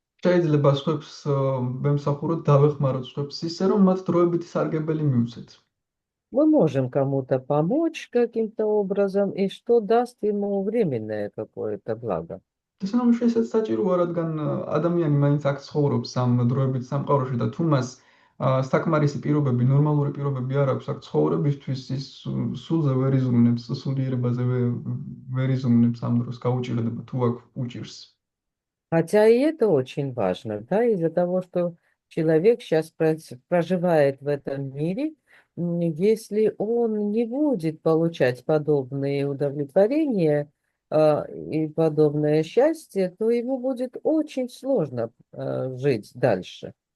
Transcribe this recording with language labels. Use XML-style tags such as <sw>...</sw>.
<ka>შეიძლება სხვებს ვემსახუროთ, დავეხმაროთ სხვებს ისე, რომ მათ დროებითი სარგებელი მივცეთ.</ka> <ru>Мы можем кому-то помочь каким-то образом, и что даст ему временное какое-то благо.</ru> <ka>ეს რომ შეიძლება საჭიროა, რადგან ადამიანი მაინც აქ ცხოვრობს ამ დროებით სამყაროში და თუ მას საკმარისი პირობები, ნორმალური პირობები არ აქვს აქ ცხოვრებისთვის, ის სულზე ვერ იზრუნებს, სულიერებაზე ვერ იზრუნებს ამ დროს გაუჭირდება თუ აქ უჭირს.</ka> <ru>Хотя и это очень важно, да, из-за того, что человек сейчас проживает в этом мире, если он не будет получать подобные удовлетворения и подобное счастье, то ему будет очень сложно жить дальше.</ru>